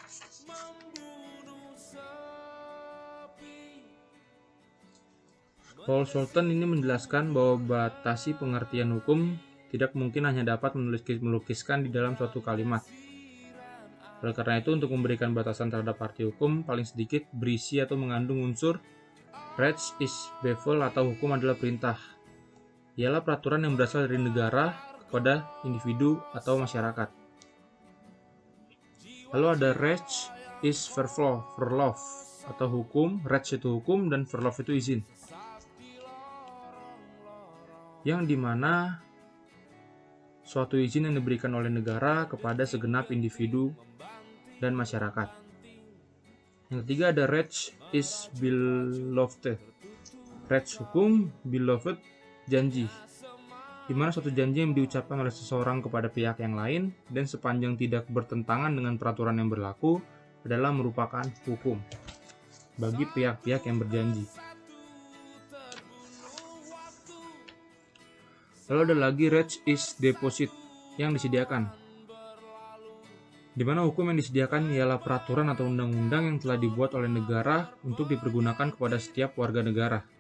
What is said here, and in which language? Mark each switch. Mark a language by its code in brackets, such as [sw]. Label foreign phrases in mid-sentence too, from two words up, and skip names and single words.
[id] Paul Solton ini menjelaskan bahwa batasi pengertian hukum tidak mungkin hanya dapat melukiskan di dalam suatu kalimat. Oleh karena itu, untuk memberikan batasan terhadap arti hukum, paling sedikit berisi atau mengandung unsur [nl] Recht is bevel [id] atau hukum adalah perintah. Ialah peraturan yang berasal dari negara kepada individu atau masyarakat. Lalu ada [nl] Recht is verlof [id] atau hukum. Recht itu hukum dan verlof itu izin. Yang dimana suatu izin yang diberikan oleh negara kepada segenap individu dan masyarakat. Yang ketiga ada [nl] Recht is beloved. [id] Recht hukum, beloved janji, dimana suatu janji yang diucapkan oleh seseorang kepada pihak yang lain dan sepanjang tidak bertentangan dengan peraturan yang berlaku adalah merupakan hukum bagi pihak-pihak yang berjanji. Lalu ada lagi [nl] Recht is deposit [id] yang disediakan, di mana hukum yang disediakan ialah peraturan atau undang-undang yang telah dibuat oleh negara untuk dipergunakan kepada setiap warga negara.